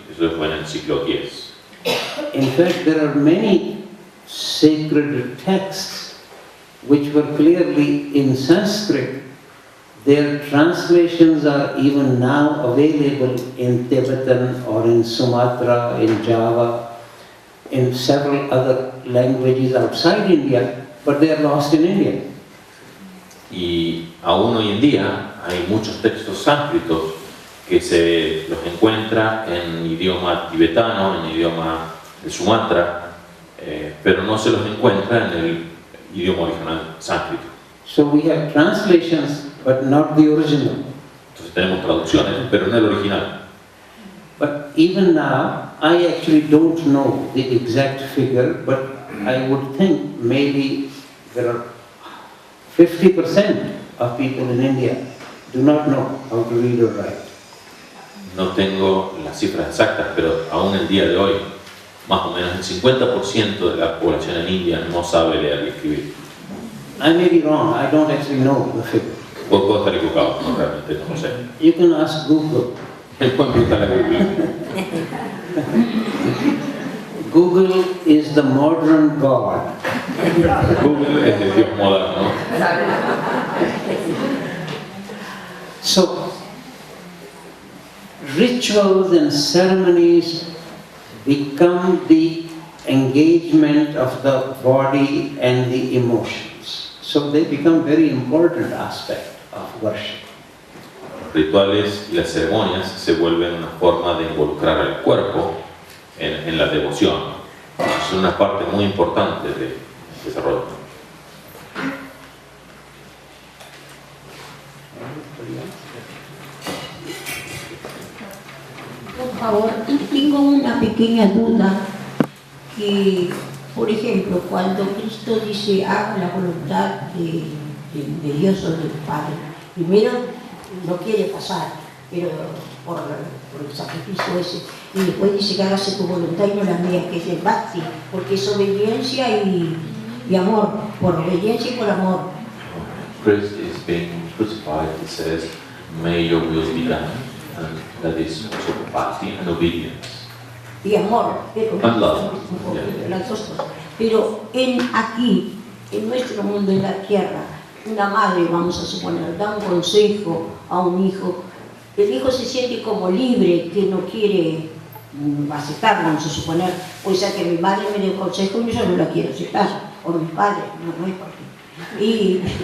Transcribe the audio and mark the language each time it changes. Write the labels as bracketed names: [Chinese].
[Spanish] Eso fue en el siglo X. [English] In fact, there are many sacred texts which were clearly in Sanskrit. Their translations are even now available in Tibetan or in Sumatra, in Java, in several other languages outside India, but they are lost in India. [Spanish] Y aún hoy en día hay muchos textos sánscritos que se los encuentra en idioma tibetano, en idioma de Sumatra, pero no se los encuentra en el idioma original sánscrito. [English] So we have translations, but not the original. [Spanish] Entonces tenemos traducciones, pero no el original. [English] But even now, I actually don't know the exact figure, but I would think maybe there are 50% of people in India do not know how to read or write. [Spanish] No tengo las cifras exactas, pero aún el día de hoy, más o menos el 50% de la población en India no sabe leer y escribir. [English] I may be wrong, I don't actually know the figure. [Spanish] Puedo estar equivocado, no, realmente no lo sé. [English] You can ask Google. [Spanish] Pueden preguntarle a Google. [English] Google is the modern God. [Spanish] Google es el Dios moderno. [English] So, rituals and ceremonies become the engagement of the body and the emotions. So they become very important aspect of worship. [Spanish] Los rituales y las ceremonias se vuelven una forma de involucrar al cuerpo en la devoción. Es una parte muy importante del desarrollo. Por favor, tengo una pequeña duda que, por ejemplo, cuando Cristo dice haga la voluntad de Dios o del Padre, primero no quiere pasar, pero por el sacrificio ese, y después dice que hágase tu voluntad y no la mía, que es el bhakti, porque es obediencia y amor, por obediencia y por amor. [English] Christ is being crucified, it says, may your will be done, and that is also bhakti and obedience. [Spanish] Y amor, pero [English] And love. [Spanish] las dos cosas. Pero aquí, en nuestro mundo, en la tierra, una madre, vamos a suponer, da un consejo a un hijo. El hijo se siente como libre, que no quiere aceptar, vamos a suponer, pues a que mi madre me dé un consejo y yo no la quiero aceptar, o mi padre, no es por qué.